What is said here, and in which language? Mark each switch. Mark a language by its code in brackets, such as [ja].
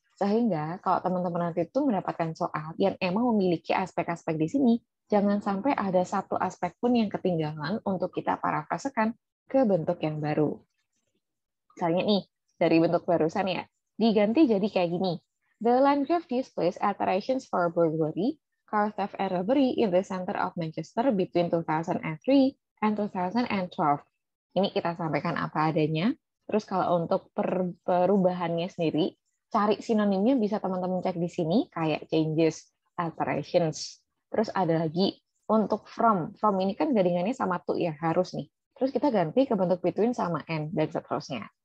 [id] Sehingga kalau teman-teman nanti itu mendapatkan soal yang emang memiliki aspek-aspek di sini, jangan sampai ada satu aspek pun yang ketinggalan untuk kita parafrasekan ke bentuk yang baru. Misalnya nih, dari bentuk barusan ya, diganti jadi kayak gini. [en] The Landgraf displays alterations for burglary, car theft and robbery in the center of Manchester between 2003 and 2012. [id] Ini kita sampaikan apa adanya. Terus kalau untuk perubahannya sendiri, cari sinonimnya bisa teman-teman cek di sini, kayak changes, alterations. Terus ada lagi untuk from. From ini kan gadingannya sama to ya, harus nih. Terus kita ganti ke bentuk between sama and, dan seterusnya.